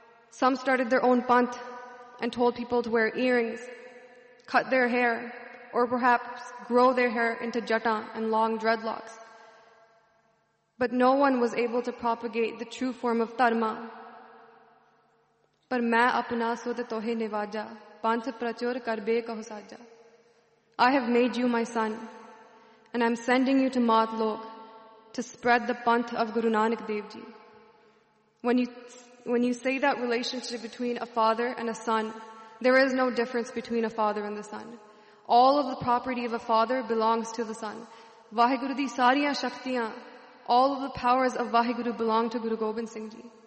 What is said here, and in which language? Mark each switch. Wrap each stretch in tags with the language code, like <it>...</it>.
<en>Some started their own pant and told people to wear earrings, cut their hair, or perhaps grow their hair into jata and long dreadlocks. But no one was able to propagate the true form of dharma.</en> <pa>पर मैं अपना सुध तोहे निवाजा पंथ प्रचुर कर बे कहो साजा.</pa> <en>I have made you my son, and I'm sending you to Matlok to spread the panth of Guru Nanak Dev Ji. When you say that relationship between a father and a son, there is no difference between a father and the son. All of the property of a father belongs to the son.</en> <pa>Vaheguru di sariyan shaktiyan,</pa> <en>all of the powers of Vaheguru belong to Guru Gobind Singh Ji.</en>